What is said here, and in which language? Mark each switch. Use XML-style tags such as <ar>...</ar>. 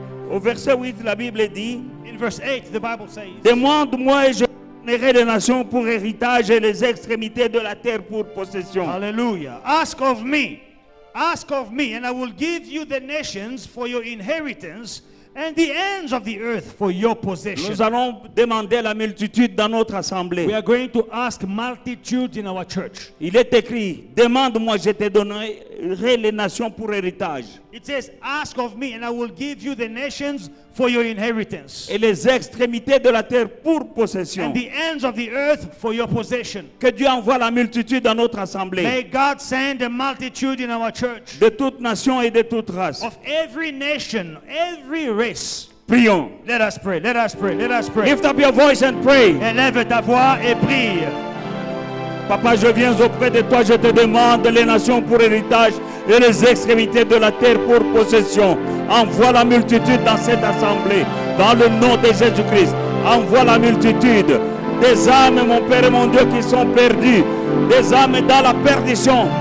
<fr>Au verset 8, la Bible dit,</fr> <en>In verse 8, the Bible says,</en> <fr>demande-moi et je donnerai les nations pour héritage et les extrémités de la terre pour possession.</fr> <en>Hallelujah. Ask of me, and I will give you the nations for your inheritance and the ends of the earth for your possession.</en> <fr>Nous allons demander la multitude dans notre assemblée.</fr> <en>We are going to ask multitudes in our church.</en> <fr>Il est écrit, demande-moi, je te donnerai les nations pour héritage.</fr> <en>It says, ask of me, and I will give you the nations for your inheritance</en> <fr>Et les extrémités de la terre pour possession.</fr> <en>and the ends of the earth for your possession.</en> <fr>Que Dieu envoie la multitude dans notre assemblée.</fr> <en>May God send a multitude in our church</en> <fr>De toute nation et de toute race.</fr> <en>of every nation, every race.</en> <fr>Prions.</fr> <en>Let us pray, let us pray, let us pray. Lift up your voice and pray.</en> <fr>Élève ta voix et prie. Papa, je viens auprès de toi, je te demande les nations pour héritage et les extrémités de la terre pour possession. Envoie la multitude dans cette assemblée, dans le nom de Jésus-Christ. Envoie la multitude des âmes, mon Père et mon Dieu, qui sont perdues, des âmes dans la perdition.</fr>